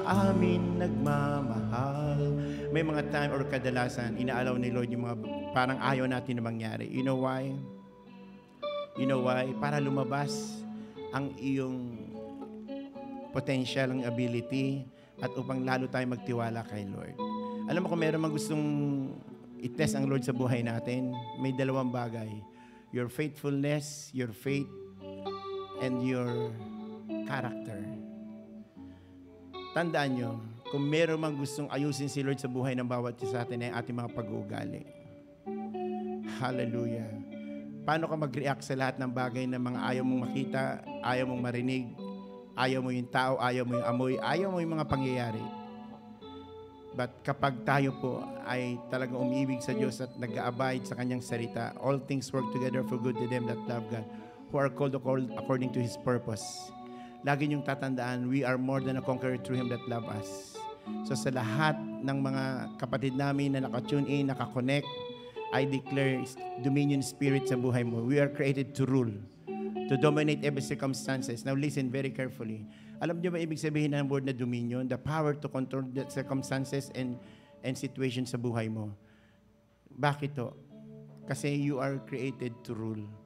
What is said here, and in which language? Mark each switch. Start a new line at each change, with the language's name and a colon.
Filipino: amin nagmamahal. May mga time or kadalasan, inaalaw ni Lord yung mga parang ayaw natin na mangyari.
English: You know why? You know why?
Filipino: Para lumabas ang iyong potential, ang ability, at upang lalo tayo magtiwala kay Lord. Alam mo kung meron mang gustong i-test ang Lord sa buhay natin, may dalawang bagay.
English: Your faithfulness, your faith, and your character.
Filipino: Tandaan nyo, kung meron mang gustong ayusin si Lord sa buhay ng bawat isa sa atin ay ating mga pag-uugali. Hallelujah. Paano ka mag-react sa lahat ng bagay na mga ayaw mong makita, ayaw mong marinig, ayaw mo yung tao, ayaw mo yung amoy, ayaw mo yung mga pangyayari.
English: But
Filipino: kapag tayo po ay talagang umiibig sa Diyos at nag-abide sa Kanyang salita,
English: all things work together for good to them that love God, who are called according to His purpose.
Filipino: Lagi niyong tatandaan,
English: we are more than a conqueror through Him that love us.
Filipino: So sa lahat ng mga kapatid namin na naka-tune in, naka-connect,
English: I declare dominion spirit
Filipino: sa buhay mo.
English: We are created to rule, to dominate every circumstances. Now listen very carefully.
Filipino: Alam niyo ba ibig sabihin ng word na dominion?
English: The power to control the circumstances and situations
Filipino: sa buhay mo. Bakit to?
English: Kasi you are created to rule.